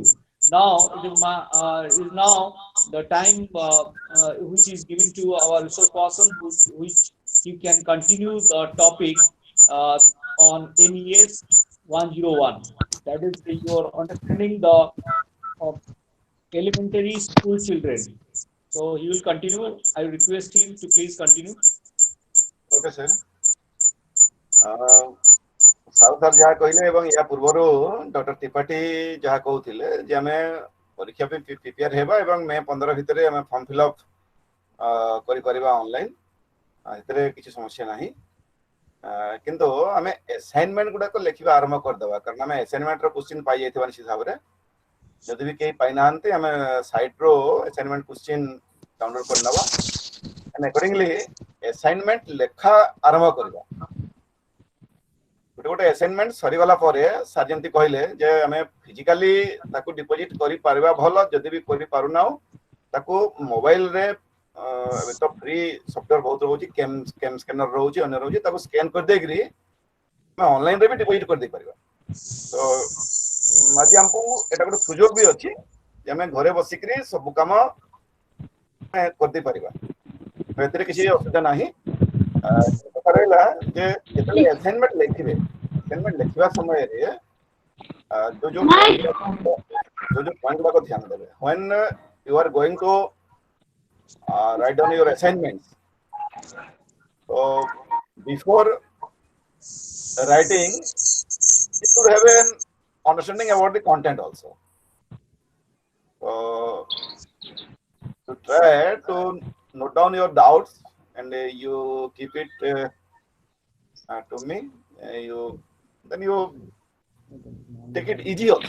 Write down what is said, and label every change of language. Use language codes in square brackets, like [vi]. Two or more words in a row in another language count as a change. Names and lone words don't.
[en] Now is now the time which is given to our resource person, which you can continue the topic on NES 101. That is your understanding the elementary school children. So he will continue. I request him to please continue. Okay, sir. [or] ସାହୁ ସାର୍ ଯାହା କହିଲେ ଏବଂ ୟା ପୂର୍ବରୁ ଡକ୍ଟର ତ୍ରିପାଠୀ ଯାହା କହୁଥିଲେ ଯେ ଆମେ ପରୀକ୍ଷା ପାଇଁ ପ୍ରିପେୟାର ହେବା ଏବଂ ମେ 15 ଭିତରେ ଆମେ [en] form fillup [or] କରିପାରିବା ଅନଲାଇନ୍, ଏଥିରେ କିଛି ସମସ୍ୟା ନାହିଁ। କିନ୍ତୁ ଆମେ ଆସାଇନମେଣ୍ଟ ଗୁଡାକ ଲେଖିବା ଆରମ୍ଭ କରିଦେବା, କାରଣ ଆମେ [en] assignment's question [or] ପାଇଯାଇଥିବା ନିଶ୍ଚିତ ଭାବରେ। ଯଦି ବି କେହି ପାଇନାହାନ୍ତି ଆମେ ସାଇଟ୍ରୁ [en] assignment question download [or] କରିନେବା, [en] and accordingly assignment [or] ଲେଖା ଆରମ୍ଭ କରିବା। ଗୋଟେ ଆସାଇନମେଣ୍ଟ ସରିଗଲା ପରେ ସାର୍ ଯେମିତି କହିଲେ ଯେ ଆମେ ଫିଜିକାଲି ତାକୁ ଡିପୋଜିଟ୍ କରିପାରିବା ଭଲ, ଯଦି ବି କରିପାରୁନାହୁଁ ତାକୁ ମୋବାଇଲରେ ଏବେ ତ [en] free software [or] ବହୁତ ରହୁଛି, କେମ୍ ସ୍କାନର ରହୁଛି, ଅନ୍ୟ ରହୁଛି, ତାକୁ ସ୍କାନ୍ କରିଦେଇକିରି ଆମେ ଅନଲାଇନରେ ବି ଡିପୋଜିଟ୍ କରିଦେଇପାରିବା। ତ ଆଜି ଆମକୁ ଏଇଟା ଗୋଟେ ସୁଯୋଗ ବି ଅଛି ଯେ ଆମେ ଘରେ ବସିକିରି ସବୁ କାମ କରିଦେଇପାରିବା, ଏଥିରେ କିଛି ଅସୁବିଧା ନାହିଁ। କଥା ରହିଲା ଯେ ଯେତେବେଳେ ଆସାଇନମେଣ୍ଟ ଲେଖିବେ, ଆସାଇନମେଣ୍ଟ ଲେଖିବା ସମୟରେ ଯୋଉ ପଏଣ୍ଟ ଗୁଡାକ ଧ୍ୟାନ ଦେବେ, [en] when you are going to write down your assignments, so before writing you should have an understanding about the content also. So to try to note down your doubts and you keep it to me, then you take it easy also.